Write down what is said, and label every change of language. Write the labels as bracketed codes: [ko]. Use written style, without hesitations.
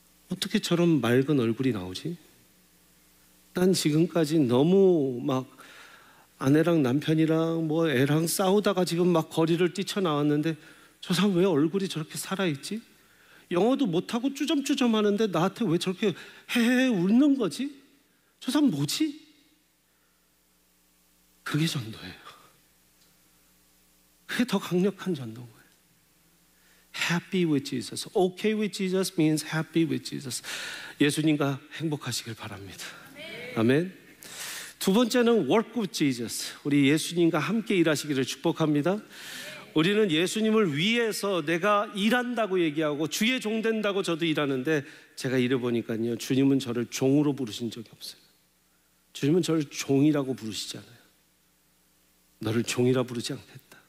[ko] 어떻게 저런 맑은 얼굴이 나오지? 난 지금까지 너무 막 아내랑 남편이랑 뭐 애랑 싸우다가 지금 막 거리를 뛰쳐나왔는데 저 사람 왜 얼굴이 저렇게 살아있지? 영어도 못하고 쭈점쭈점 하는데 나한테 왜 저렇게 헤헤 웃는 거지? 저 사람 뭐지? 그게 전도예요. 그게 더 강력한 전도인 거예요. [en] Happy with Jesus. Okay with Jesus means happy with Jesus. [ko] 예수님과 행복하시길 바랍니다. 아멘. 두 번째는 [en] work with Jesus. [ko] 우리 예수님과 함께 일하시기를 축복합니다. 우리는 예수님을 위해서 내가 일한다고 얘기하고 주의 종 된다고 저도 일하는데 제가 일해보니까요 주님은 저를 종으로 부르신 적이 없어요. 주님은 저를 종이라고 부르시잖아요. 너를 종이라 부르지 않겠다.